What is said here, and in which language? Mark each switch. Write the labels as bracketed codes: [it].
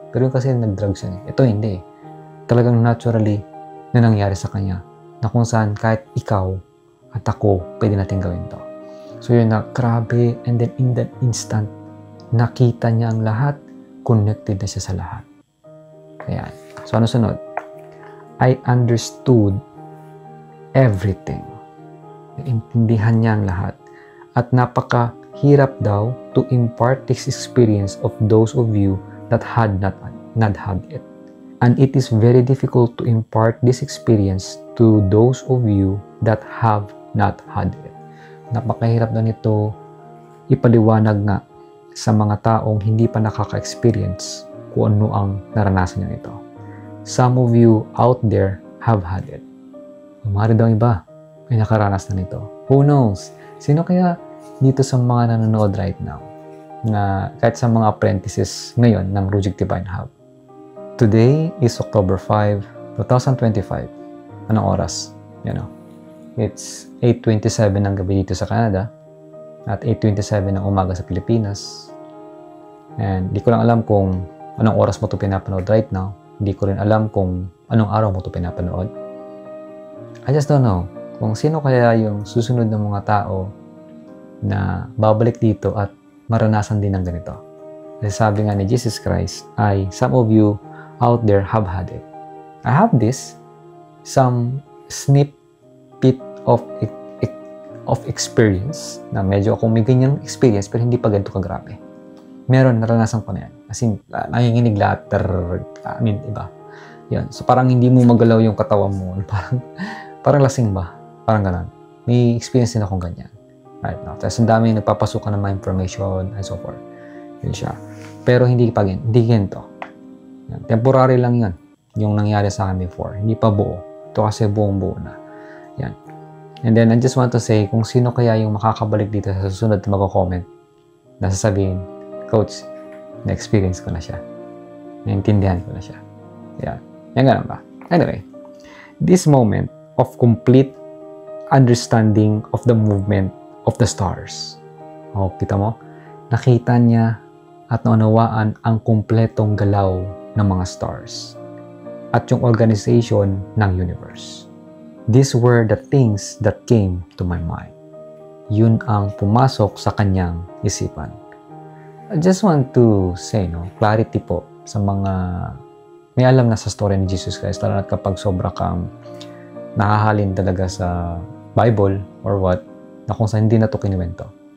[tl] Pero yung kasi nag-drugs yan. Ito hindi. Talagang naturally na nangyari sa kanya. Na kung saan kahit ikaw at ako, pwede natin gawin to. So yun na, grabe. [en] And then in that instant, [tl] nakita niya ang lahat, connected na siya sa lahat. Ayan. So ano sunod? [en] I understood everything. [tl] Naintindihan niya ang lahat. At napakahirap daw [en] to impart this experience of those of you that had not had it. And it is very difficult to impart this experience to those of you that have not had it. [tl] Napakahirap na nito ipaliwanag nga sa mga taong hindi pa nakaka-experience kung ano ang naranasan niya ito. [en] Some of you out there have had it. [tl] Umari daw iba ay nakaranas na nito. [en] Who knows? [tl] Sino kaya dito sa mga nanonood right now na kahit sa mga apprentices ngayon ng Rujig Divine Hub? [en] Today is October 5, 2025. Anong oras? [tl] It's 8:27 ng gabi dito sa Canada at 8:27 ng umaga sa Pilipinas. And di ko lang alam kung anong oras mo ito pinapanood right now. Hindi ko rin alam kung anong araw mo ito pinapanood. [en] I just don't know [tl] kung sino kaya yung susunod ng mga tao na babalik dito at maranasan din ng ganito. Kasi sabi nga ni Jesus Christ ay [en] some of you out there have had it. I have some snippet of experience [tl] na medyo akong may ganyang experience pero hindi pa ganito kagrabe. Meron, naranasan ko na yan. As in, nanginginig lahat. Iba. Yan. So, parang hindi mo magalaw yung katawan mo. Parang lasing ba? Parang ganun. May experience din akong ganyan. Right now. Tapos, ang dami nagpapasukan ng mga information and so forth. Yun siya. Pero, hindi ganito. Yan. Temporary lang yun. Yung nangyari sa akin before. Hindi pa buo. Ito kasi buong-buo na. Yan. [en] And then, I just want to say, [tl] kung sino kaya yung makakabalik dito sa susunod na mag-comment, na sasabihin, Coach, na-experience ko na siya. Naintindihan ko na siya. Yan. Yan ganun ba? [en] Anyway, this moment of complete understanding of the movement of the stars. [tl] O, kita mo? Nakita niya at naunawaan ang kumpletong galaw ng mga stars at yung organization ng universe. [en] These were the things that came to my mind. [tl] Yun ang pumasok sa kanyang isipan. [en] I just want to say, [tl] clarity po sa mga may alam na sa story ni Jesus Christ, lalo na kapag sobra kang nakahalin talaga sa Bible or what, na kung saan hindi na ito kinuwento.